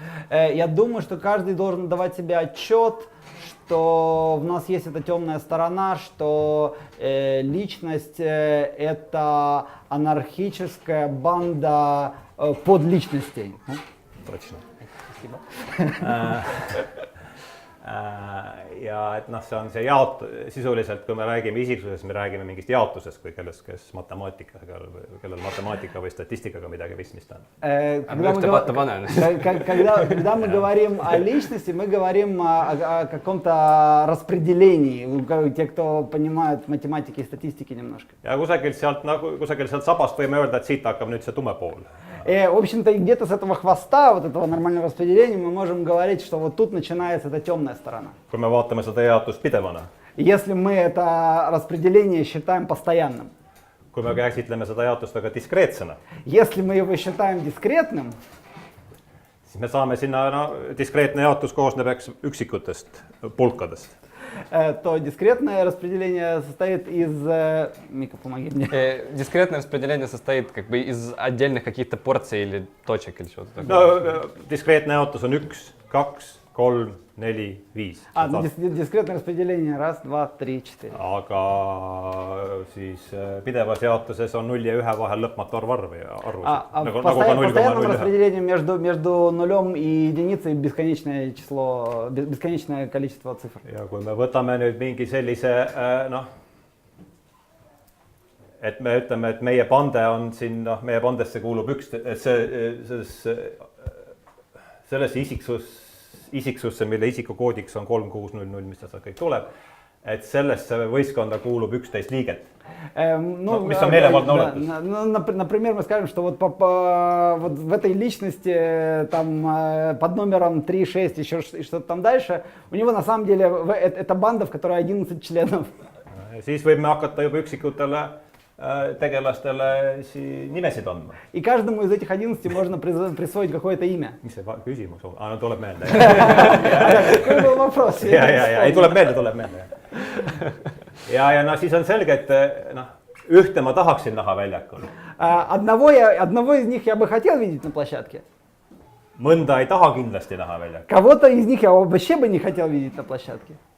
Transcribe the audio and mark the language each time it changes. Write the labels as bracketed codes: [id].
[ru] Я думаю, что каждый должен давать себе отчет, что в нас есть эта темная сторона, что личность это анархическая банда подличностей. Точно. Спасибо. [et] Ja et see on see sisuliselt, kui me räägime isiksusest, me räägime mingist jaotusest kui kellest, kes matemaatikaga, kellel matemaatika või statistikaga midagi pistmist on. [ru] Когда мы говорим о личности, мы говорим о каком-то распределении, те, кто понимают математики и статистики немножко. [et] Ja kusagil sealt sabast võime öelda, et siit hakkab nüüd see tume pool. [ru] В общем-то, где-то с этого хвоста, вот этого нормального распределения, мы можем говорить, что вот тут начинается эта темная сторона. [et] Kui me vaatame seda jaotust pidevana. [ru] Если мы это распределение считаем постоянным. [et] Kui me käsitleme seda jaotust väga diskreetsena. [ru] Если мы его считаем дискретным, [et] siis me saame sinna, diskreetne jaotus koosneb üksikutest pulkadest. [ru] То дискретное распределение состоит из... Мика, помоги мне. Дискретное распределение состоит как бы из отдельных каких-то порций или точек или что-то такое. [et] No, diskreetne jaotus on 1, 2, 3, 4, 5. [ru] Дискретное распределение 1, 2, 3, 4. [et] Aga siis pidevas jaotuses on 0 ja 1 vahel lõpmatu arv [ru] В постоянном распределении между нулем и единицей бесконечное число, бесконечное количество цифр. [et] Ja kui me võtame nüüd mingi sellise, et me ütleme, et meie pande on siin, meie pandesse kuulub sellesse isiksusse, mille isikukoodiks on 3600, mis sealt kõik tuleb, et sellesse võistkonda kuulub 11 liiget. Mis on meelevaldne oletus. [ru] Например, мы скажем, что вот в этой личности там под номером 3, 6 еще что-то там дальше, у него на самом деле это банда, в которой 11 членов. [et] Siis võime hakata juba üksikutele tegelastele nimesid andma. [ru] И каждому из этих 11 можно присвоить какое-то имя. [et] Mis see küsimus on? No tuleb meelde. [ru] Какой был вопрос? [et] Ja, ei tuleb meelde. Ja siis on selge, et ühte ma tahaksin näha väljakul. [ru] Одного из них я бы хотел видеть на площадке. [et] Mõnda ei taha kindlasti näha väljakul. [ru] Кого-то из них я вообще бы не хотел видеть на площадке.